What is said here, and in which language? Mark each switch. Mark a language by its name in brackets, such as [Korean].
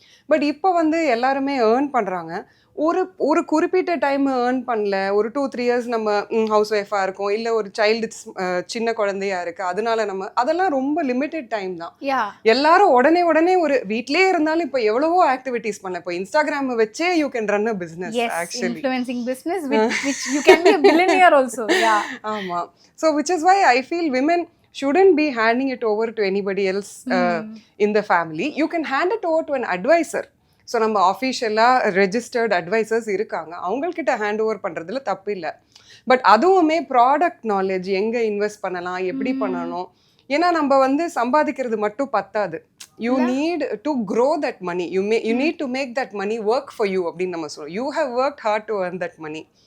[Tamil] But இப்போ வந்து எல்லாருமே ஏர்ன் பண்ணுறாங்க. ஒரு குறிப்பிட்ட டைம் ஏர்ன் பண்ணல. ஒரு 2-3 இயர்ஸ் நம்ம ஹவுஸ் ஒய்ஃபாக இருக்கோம். இல்லை ஒரு சைல்டு சின்ன குழந்தையா இருக்கு. அதனால நம்ம அதெல்லாம் ரொம்ப லிமிட்டெட் டைம் தான். எல்லாரும் உடனே ஒரு வீட்லயே இருந்தாலும் இப்போ எவ்வளவோ ஆக்டிவிட்டீஸ் பண்ண. இப்போ இன்ஸ்டாகிராம் வச்சே [English] You can run a business actually. Influencing business which you can be a billionaire also. [Tamil] ஆமா. [English] So which is why I feel women shouldn't be handing it over to anybody else in the family. You can hand it over to an advisor. [Tamil] So நம்ம ஆஃபீஷியலாக registered advisers இருக்காங்க, அவங்கக்கிட்ட hand over பண்ணுறதுல தப்பு இல்லை. But அதுவுமே product knowledge, எங்கே invest பண்ணலாம், எப்படி பண்ணணும். ஏன்னா நம்ம வந்து சம்பாதிக்கிறது மட்டும் பத்தாது. [English] You need to grow that money. You need to make that money work for you [Tamil] அப்படின்னு நம்ம சொல்லுவோம். [English] You have work hard to earn that money.